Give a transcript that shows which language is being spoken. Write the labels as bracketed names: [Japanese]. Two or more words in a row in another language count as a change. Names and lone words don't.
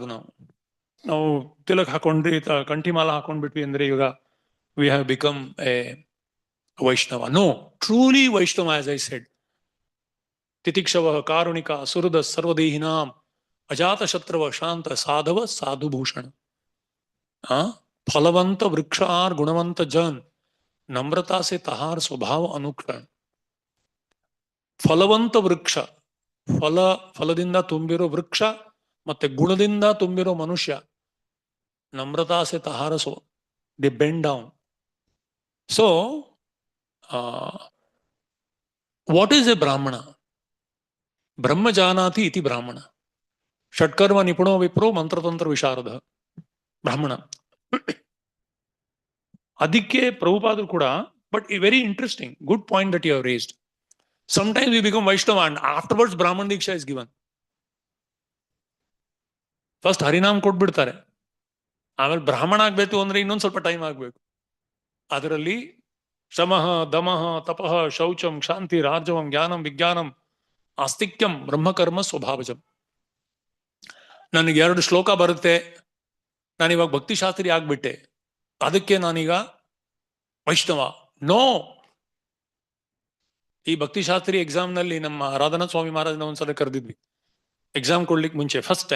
[Kannada] ನಾವು ತಿಲಕ್ ಹಾಕೊಂಡ್ರಿ, ಕಂಠಿ ಮಾಲ ಹಾಕೊಂಡ್ಬಿಟ್ವಿ ಅಂದ್ರೆ ಇವಾಗ [English] we have become a Vaishnava. No, truly Vaishnava, as I said, [Sanskrit] ತಿತಿಕ್ಷವ ಕಾರುಣಿಕ ಸುಹೃದ ಸರ್ವದೇಹಿನಾಂ ಅಜಾತ ಶತ್ರವ ಶಾಂತ ಸಾಧವ ಸಾಧುಭೂಷಣ. [Bangla] ফলবন্ত বৃক্ষ আর গুণবন্ত জন, নম্রতা সে তাহার স্বভাব অনুকরণ. [Kannada] ಫಲವಂತ ವೃಕ್ಷ, ಫಲದಿಂದ ತುಂಬಿರೋ ವೃಕ್ಷ ಮತ್ತೆ ಗುಣದಿಂದ ತುಂಬಿರೋ ಮನುಷ್ಯ. [Bangla] নম্রতা সে তাহার [English] the bend down. So what is a Brahmana? [Sanskrit] ಬ್ರಹ್ಮ ಜಾನಾತಿ ಇತಿ ಬ್ರಾಹ್ಮಣ, ಷಟ್ಕರ್ಮ ನಿಪುಣೋ ವಿಪ್ರೋ ಮಂತ್ರತಂತ್ರ ವಿಶಾರದ ಬ್ರಾಹ್ಮಣ. [Kannada] ಅದಕ್ಕೆ ಪ್ರಭುಪಾದರು ಕೂಡ, [English] But very interesting, good point that you have raised. Sometimes we become Vaishnava and afterwards Brahman Diksha is given. [Kannada] ಫಸ್ಟ್ ಹರಿನಾಮ್ ಕೊಟ್ಬಿಡ್ತಾರೆ, ಆಮೇಲೆ ಬ್ರಾಹ್ಮಣ ಆಗ್ಬೇಕು ಅಂದ್ರೆ ಇನ್ನೊಂದು ಸ್ವಲ್ಪ ಟೈಮ್ ಆಗ್ಬೇಕು. [Sanskrit] ಅದರಲ್ಲಿ ಶಮಃ ದಮಃ ತಪಃ ಶೌಚಂ ಶಾಂತಿ ರಾರ್ಜವಂ ಜ್ಞಾನಂ ವಿಜ್ಞಾನಂ ಆಸ್ತಿಕ್ಯಂ ಬ್ರಹ್ಮಕರ್ಮ ಸ್ವಭಾವಜಂ. [Kannada] ನನಗೆ 2 ಶ್ಲೋಕ ಬರುತ್ತೆ, ನಾನಿವಾಗ ಭಕ್ತಿಶಾಸ್ತ್ರಿ ಆಗ್ಬಿಟ್ಟೆ, ಅದಕ್ಕೆ ನಾನೀಗ ವೈಷ್ಣವ. ನೋ. ಈ ಭಕ್ತಿಶಾಸ್ತ್ರಿ ಎಕ್ಸಾಮ್ ನಲ್ಲಿ ನಮ್ಮ ರಾಧಾನಾಥ ಸ್ವಾಮಿ ಮಹಾರಾಜನ ಒಂದ್ಸಲ ಕರೆದಿದ್ವಿ ಎಕ್ಸಾಮ್ ಕೊಡ್ಲಿಕ್ಕೆ ಮುಂಚೆ, [English] first time.